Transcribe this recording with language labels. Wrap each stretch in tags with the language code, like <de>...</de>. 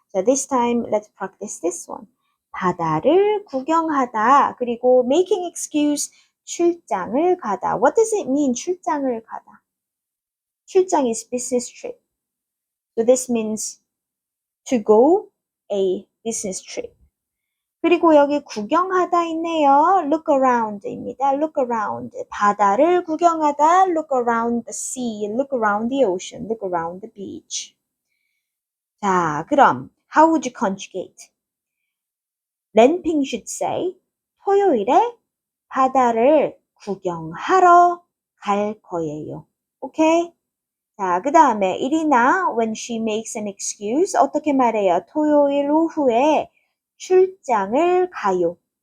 <en>자, this time, let's practice this one.</en> <ko>바다를 구경하다. 그리고</ko> <en>making excuse,</en> <ko>출장을 가다.</ko> <en>What does it mean,</en> <ko>출장을 가다?</ko> <en>출장 is business trip. So this means to go a business trip.</en> <ko>그리고 여기 구경하다 있네요.</ko> <en>Look around입니다. Look around.</en> <ko>바다를 구경하다.</ko> <en>Look around the sea. Look around the ocean. Look around the beach. 자, 그럼 how would you conjugate?</en> <ko>렌핑</ko> <en>should say</en> <ko>토요일에 바다를 구경하러 갈 거예요. 오케이? 자, 그 다음에 이리나</ko> <en>when she makes an excuse</en> <ko>어떻게 말해요? 토요일 오후에 출장을 가요.</ko>